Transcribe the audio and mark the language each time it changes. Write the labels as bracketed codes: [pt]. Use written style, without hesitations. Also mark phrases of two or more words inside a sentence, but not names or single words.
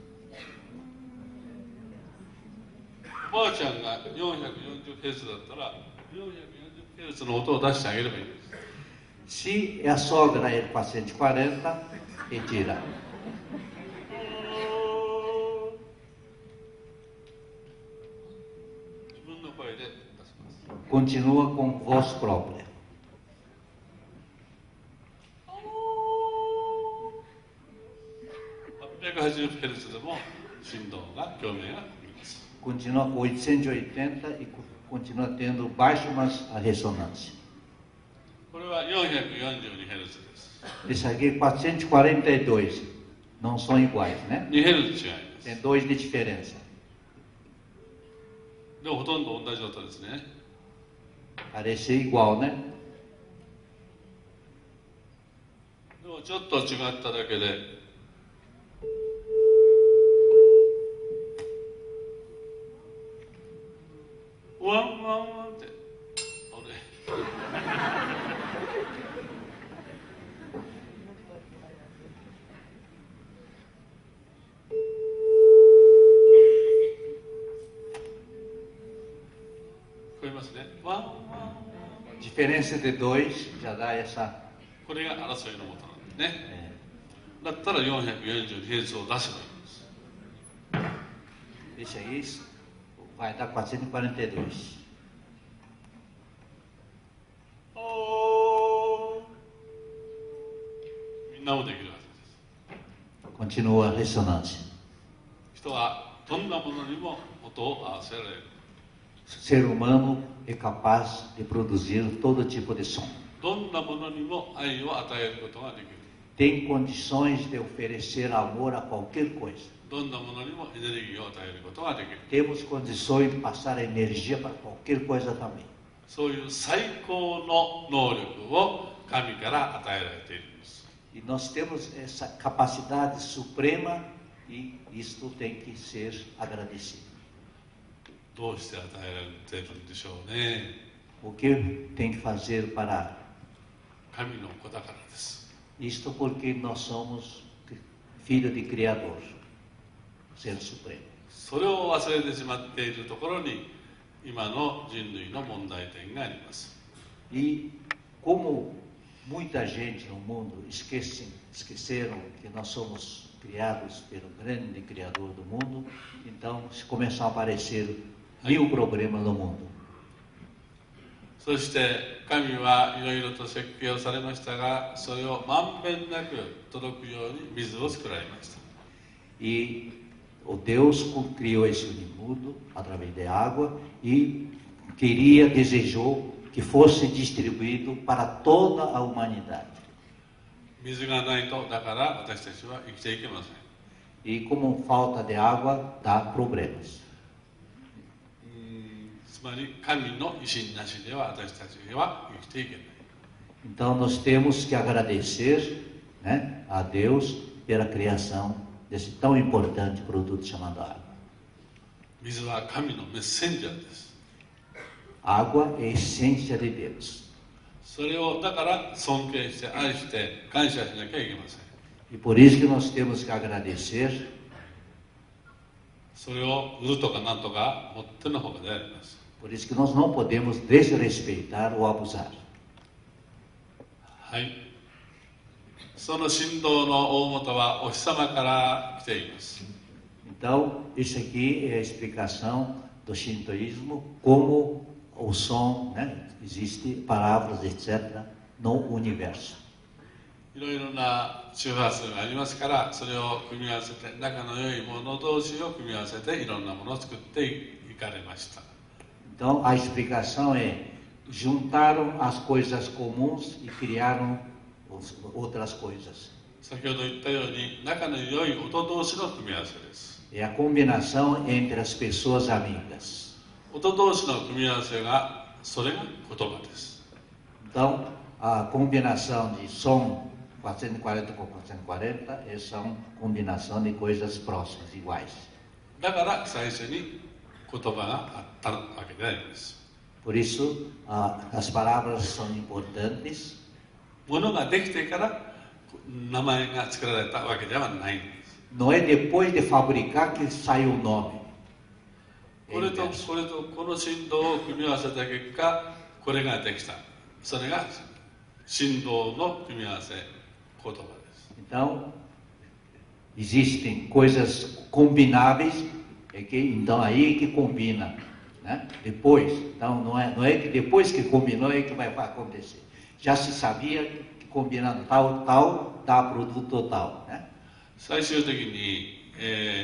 [ja] おばあちゃんが 440Hz だったら 440Hz の音を出してあげればいいんです。 [pt] Se a sogra é 440, retira. [ja] 自分の声で出します。 [pt] Continua com voz própria. [ja] 880Hz でも振動が共鳴があります。 [pt] continua com 880 e continua tendo baixo, mas a ressonância. [ja] これは 442Hz です。 [pt] Esse aqui é 442, não são iguais, né? [ja] 2Hz 違います。 [pt] Tem 2 de diferença. [ja] でもほとんど同じ音ですね。 [pt] Parece igual, né? [ja] でもちょっと違っただけで、ワンワンワンって、あれ。聞こえますね。ワンワンワン。 [pt] Diferença de 2 já dá essa. [ja] これが争いのもとなんですね。だったら 442Hz を出せばいいんです。 [pt] Esse aí vai dar 442. [ja] みんなもできるはずです。 [pt] Continua a ressonância. [ja] 人はどんなものにも音を合わせられる。 [pt] Ser humano é capaz de produzir todo tipo de som. [ja] どんなものにも愛を与えることができる。 [pt] Tem condições de oferecer amor a qualquer coisa. [ja] どんなものにもエネルギーを与えることができる。 [pt] Temos condições de passar energia para qualquer coisa também. [ja] そういう最高の能力を神から与えられているんです。 [pt] E nós temos essa capacidade suprema e isto tem que ser agradecido. [ja] どうして与えられているんでしょうね。 [pt] O que tem que fazer para [ja] 神の子だからです。 [pt] isto? Porque nós somos filhos de Criador, Ser Supremo. [ja] それを忘れてしまっているところに今の人類の問題点があります。 [pt] E como muita gente no mundo esqueceram que nós somos criados pelo grande Criador do mundo, então começam a aparecer 1000 problemas no mundo. [ja] そして神はいろいろと設計をされましたが、それをまんべんなく届くように水を作られました。 [pt] E o Deus criou esse mundo através de água e desejou que fosse distribuído para toda a humanidade. [ja] 水がないと、だから私たちは生きていけません。 [pt] E como falta de água, dá problemas. [ja] つまり神の意志なしでは私たちは生きていけない。 [pt] Então nós temos que agradecer, né, a Deus pela criação desse tão importante produto chamado água. [ja] 水は神のメッセンジャーです。 [pt] Água é a essência de Deus. [ja] それをだから尊敬して愛して感謝しなきゃいけません。 [pt] E por isso que nós temos que agradecer. [ja] それを売るとかなんとかもってのほかであります。 [pt] Por isso que nós não podemos desrespeitar ou abusar. [ja] はい。その振動の大元はお日様から来ています。 [pt] Então, isso aqui é a explicação do shintoísmo, como o som, né, existe palavras, etc., no universo. [ja] いろいろな周波数がありますから、それを組み合わせて、仲の良いもの同士を組み合わせていろんなものを作っていかれました。 [pt] Então, a explicação é: juntaram as coisas comuns e criaram outras coisas. [ja] 先ほど言ったように、仲の良い音同士の組み合わせです。 [pt] É a combinação entre as pessoas amigas. [ja] 音同士の組み合わせが、それが言葉です。 [pt] Então, a combinação de som 440 com 440 são combinação de coisas próximas, iguais. [ja] だから最初に言葉があったわけであります。 [pt] Por isso, as palavras são importantes. [ja] ものができてから名前が作られたわけではないんです。 [pt] Não é depois de fabricar que sai o nome. [ja] これとこの振動を組み合わせた結果、これができた。それが振動の組み合わせ、言葉です。 [pt] Então, existem coisas combináveis, então aí que combina, né? Depois, então não é que depois que combinou é que vai acontecer. Já se sabia que combinando tal dá produto tal, né?